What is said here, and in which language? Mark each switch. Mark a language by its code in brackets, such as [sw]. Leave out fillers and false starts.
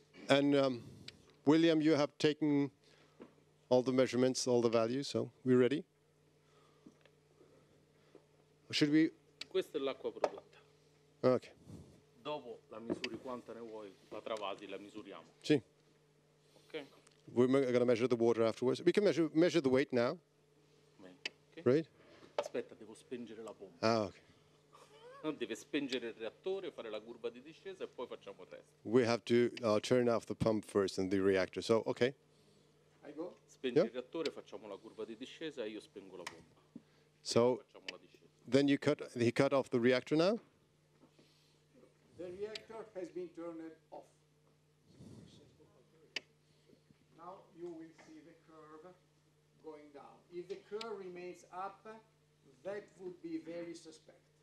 [en] And William, you have taken all the measurements, all the values, so we're ready? Should we? [it] Questa è l'acqua prodotta. [en] Okay. [it] Dopo la misuri quanta ne vuoi, la travasi, la misuriamo. Sì. Ok? [en] We're going to measure the water afterwards. We can measure the weight now. Okay. Right? [it] Aspetta, devo spengere la pompa. [en] Ah, okay. [it] Deve spengere il reattore, fare la curva di discesa e poi facciamo il resto. [en] We have to turn off the pump first and the reactor. So, okay. I go? [it] Spenge il reattore, facciamo la curva di discesa e io spengo la pompa. [en] So, [it] Facciamo la discesa. [en] then he cut off the reactor now? The reactor has been turned off. Now you will see the curve going down. If the curve remains up, that would be very suspect.